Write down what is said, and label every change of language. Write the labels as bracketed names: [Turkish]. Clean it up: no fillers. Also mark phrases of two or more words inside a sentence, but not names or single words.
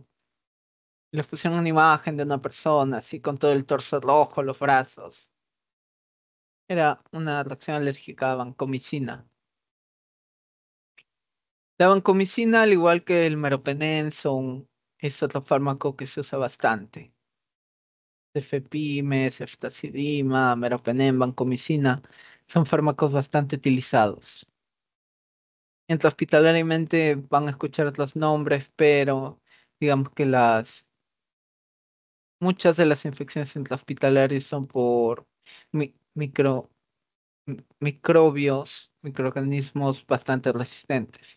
[Spanish] Les pusieron una imagen de una persona así con todo el torso rojo, los brazos. Era una reacción alérgica a vancomicina. La vancomicina, al igual que el meropenem, es otro fármaco que se usa bastante. Cefepime, ceftazidima, meropenem, vancomicina son fármacos bastante utilizados. Intrahospitalariamente van a escuchar otros nombres, pero digamos que muchas de las infecciones intrahospitalarias son por micro microorganismos bastante resistentes.